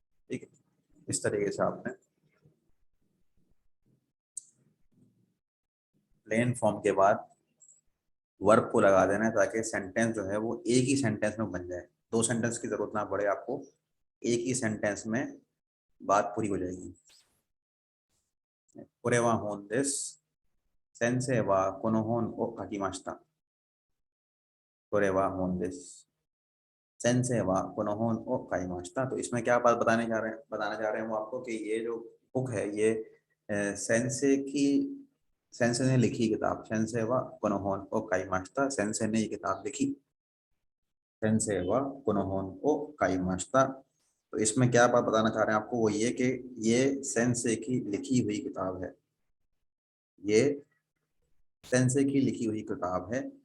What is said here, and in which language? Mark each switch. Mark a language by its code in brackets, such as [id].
[hi] ठीक है, इस तरीके से आपने प्लेन फॉर्म के बाद वर्ब को लगा देना है ताकि सेंटेंस जो है वो एक ही सेंटेंस में बन जाए, दो सेंटेंस की जरूरत ना पड़े आपको, एक ही सेंटेंस में बात पूरी हो जाएगी। [ja] これは本です。先生はこの本を書きました。これは本です。先生はこの本を書きました। [hi] तो इसमें क्या बात बताना चाह रहे हैं वो आपको कि ये जो बुक है ये सेंसे ने लिखी किताब, [ja] सेंसे वा कोनोहोन ओ काइमास्ता, [hi] सेंसे ने ये किताब लिखी, सेंसे वा कोनोहोन ओ काइमास्ता। तो इसमें क्या बात बताना चाह रहे हैं आपको वो ये कि ये सेंसे की लिखी हुई किताब है, ये सेंसे की लिखी हुई किताब है।